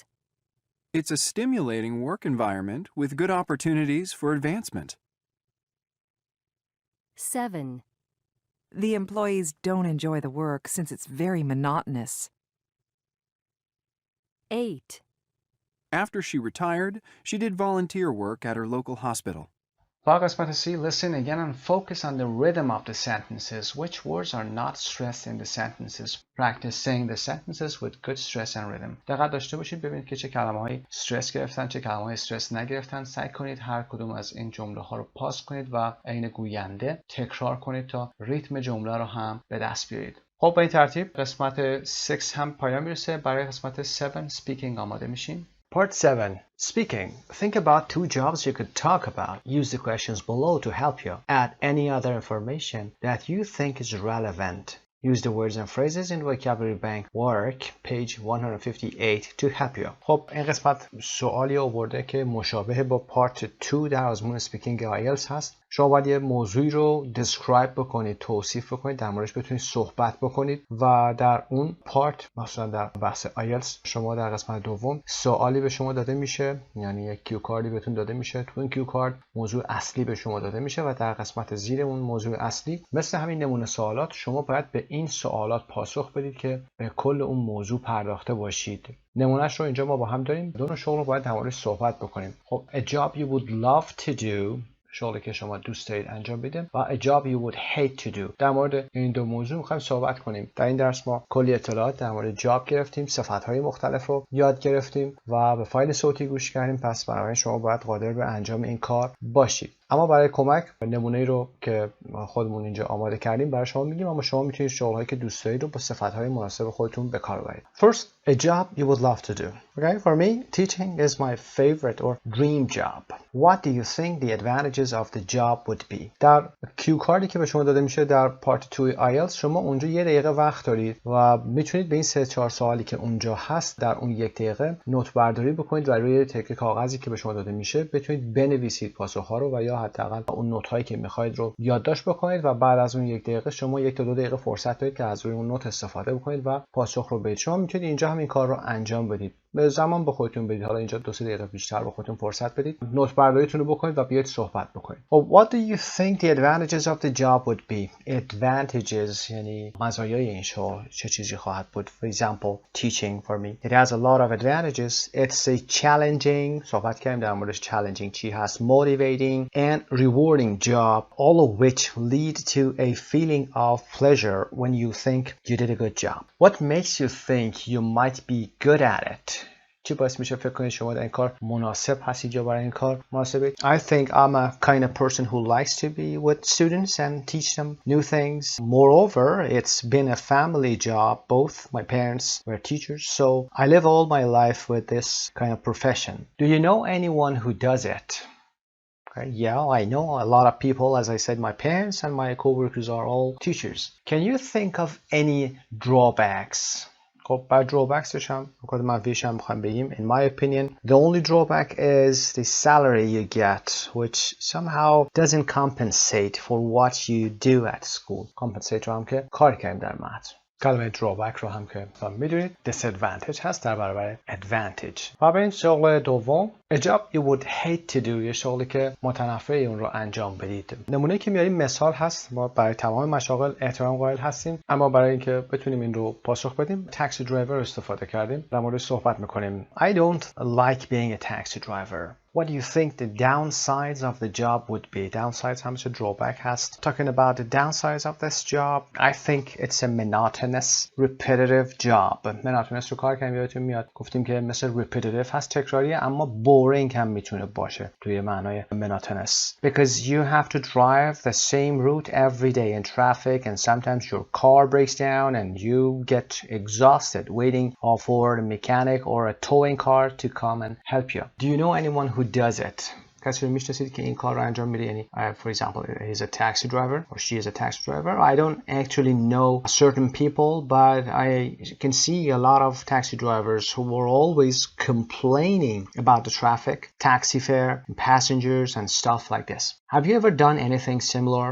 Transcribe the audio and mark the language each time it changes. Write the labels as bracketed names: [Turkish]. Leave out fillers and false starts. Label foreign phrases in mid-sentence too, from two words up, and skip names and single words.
[English] It's a stimulating work environment with good opportunities for advancement. 7. The employees don't enjoy the work since it's very monotonous. 8. After she retired, she did volunteer work at her local hospital. [Persian] با قسمت [English] C, listen again and focus on the rhythm of the sentences. Which words are not stressed in the sentences? Practice saying the sentences with good stress and rhythm. [Persian] دقت داشته باشید ببینید که چه کلمه‌هایی استرس گرفتن، چه کلمه‌هایی استرس نگرفتن. سعی کنید هر کدوم از این جمله‌ها رو پاس کنید و عین گوینده تکرار کنید تا ریتم جمله رو هم به دست بیارید. خب به این ترتیب قسمت 6 هم پایان میرسه. برای قسمت 7 speaking آماده میشیم. [English] Part 7. Speaking. Think about 2 jobs you could talk about. Use the questions below to help you. Add any other information that you think is relevant. Use the words and phrases in vocabulary bank work page 158 to help you. [Persian] خب این قسمت سوالی آورده که مشابه با پارت 2 در آزمون سپیکینگ آیلتس هست. شما باید یه موضوعی رو describe بکنید، توصیف بکنید، در موردش بتونید صحبت بکنید و در اون پارت مثلا در بحث آیلتس شما در قسمت دوم سوالی به شما داده میشه، یعنی یک [English] cue card [Persian] بهتون داده میشه. تو این [English] cue card [Persian] موضوع اصلی به شما داده میشه و در قسمت زیر اون موضوع اصلی مثل همین نمونه سوالات شما باید به این سوالات پاسخ بدید که به کل اون موضوع پرداخته باشید. نمونهش رو اینجا ما با هم داریم. دو شغل رو باید در موردش صحبت بکنیم. [English] خب a job you would love to do، [Persian] شغلی که شما دوست دارید انجام بدید، و [English] a job you would hate to do. [Persian] در مورد این دو موضوع می‌خوایم صحبت کنیم. در این درس ما کلی اطلاعات در مورد جاب گرفتیم، صفت‌های مختلف رو یاد گرفتیم و به فایل صوتی گوش کردیم. پس بنابراین شما باید قادر به انجام این کار باشید. اما برای کمک نمونه‌ای رو که خودمون اینجا آماده کردیم برای شما میگیم، اما شما میتونید شغل‌هایی که دوست دارید رو با صفت‌های مناسب خودتون به کار ببرید. [English] First, a job you would love to do. Okay, for me, teaching is my favorite or dream job. What do you think the advantages of the job would be? [Persian] در [English] cue card [Persian] که به شما داده میشه در پارت 2 آیلتس شما اونجا 1 دقیقه وقت دارید و میتونید به این 3-4 سوالی که اونجا هست در اون 1 دقیقه نوت برداری بکنید و روی تکه کاغذی که به شما داده میشه بتونید بنویسید پاسخ‌ها رو و یا حداقل اون نوت‌هایی که می‌خواید رو یادداشت بکنید و بعد از اون 1 دقیقه شما 1 تا 2 دقیقه فرصت دارید که از روی اون نوت استفاده بکنید و پاسخ رو بدید. شما میتونید اینجا هم این کار رو انجام بدید. به زمان به خودتون بدید. حالا اینجا 2-3 دقیقه بیشتر به خودتون فرصت بدید. نوت برداریتون رو بکنید و بیاید صحبت بکنید. [English] What do you think the advantages of the job would be? [Persian] Advantages یعنی مزایای این شغل چه چیزی خواهد بود؟ [English] For example, teaching for me. It has a lot of advantages. It's a challenging. [Persian] صحبت کردیم در موردش challenging چی هست. [English] Motivating and rewarding job, all of which lead to a feeling of pleasure when you think you did a good job. What makes you think you might be good at it? [Persian] چی باعث میشه فکر کنید شما در این کار مناسب هستید یا برای این کار مناسبید؟ [English] I think I'm a kind of person who likes to be with students and teach them new things. Moreover, it's been a family job. Both my parents were teachers, so I live all my life with this kind of profession. Do you know anyone who does it? Okay, yeah, I know a lot of people. As I said, my parents and my coworkers are all teachers. Can you think of any drawbacks? [Persian] خب بعد drawbacksش هم نکات منفیش هم میخوایم بگیم. [English] In my opinion, the only drawback is the salary you get, which somehow doesn't compensate for what you do at school. [Persian] Compensate رو هم که کار کردیم در متن. کلمه drawback رو هم که میدونید disadvantage هست در برابر advantage. و برای این شغل دوم [English] a job you would hate to do، [Persian] یه شغلی که متنفری اون رو انجام بدید. نمونه که میاریم مثال هست. ما برای تمام مشاغل احترام قائل هستیم، اما برای اینکه بتونیم این رو پاسخ بدیم [English] taxi driver [Persian] رو استفاده کردیم. در موردش صحبت میکنیم. [English] I don't like being a taxi driver. What do you think the downsides of the job would be? [Persian] Downsides همیشه drawback هست. [English] Talking about the downsides of this job, I think it's a monotonous, repetitive job. [Persian] monotonous رو کار کردیم یادتون میاد گفتیم که مثل repetitive هست، تکراریه، اما boring هم میتونه باشه توی معنای monotonous. [English] Because you have to drive the same route every day in traffic and sometimes your car breaks down and you get exhausted waiting for a mechanic or a towing car to come and help you. Do you know anyone who does it? [Persian] کسی رو میشناسید که این کار رو انجام میده؟ [English] یعنی for example he's a taxi driver or she is a taxi driver. I don't actually know certain people, but I can see a lot of taxi drivers who are always complaining about the traffic, taxi fare, passengers and stuff like this. Have you ever done anything similar?